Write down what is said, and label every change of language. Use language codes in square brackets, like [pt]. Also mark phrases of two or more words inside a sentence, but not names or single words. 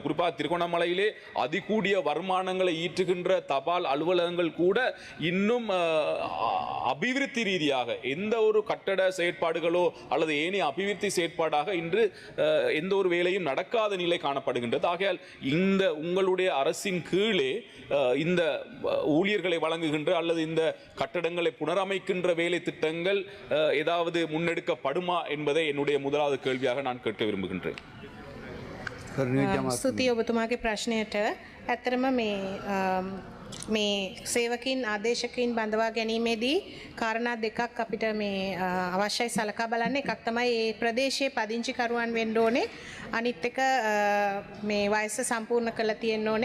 [ta] குறிப்பாக திருகோணமலையிலே அதிகூடிய வருமானங்களை ஈட்டுகின்ற தபால் அலுவலகங்கள் கூட இன்னும் அபிவிருத்தி ரீதியாக எந்த ஒரு கட்டட செயற்பாடுகளோ அல்லது ஏனைய அபிவிருத்தி செயற்பாடாக இன்று எந்த ஒரு வேலையும் நடக்காத நிலை காணப்படுகிறது. ஆகையால் இந்த உங்களுடைய அரசின் கீழே இந்த ஊழியர்களை வழங்குகின்ற அல்லது இந்த கட்டடங்களை புனரமைக்கின்ற வேலை திட்டங்கள் ஏதாவது முன்னெடுக்கப்படுமா என்பதை என்னுடைய முதலாவது கேள்வியாக நான் கேட்க விரும்புகின்றேன். [si] ස්තුතියි ඔබතුමාගේ ප්‍රශ්නයට. ඇත්තරම මේ සේවකින් ආදේශකින් බඳවා ගැනීමේදී කාරණා දෙකක් අපිට මේ අවශ්‍යයි සලකා බලන්න. එකක් තමයි මේ ප්‍රදේශයේ පදිංචිකරුවන් වෙන්න ඕනේ. අනිත් එක මේ වයස සම්පූර්ණ කරලා තියෙන්න ඕනේ.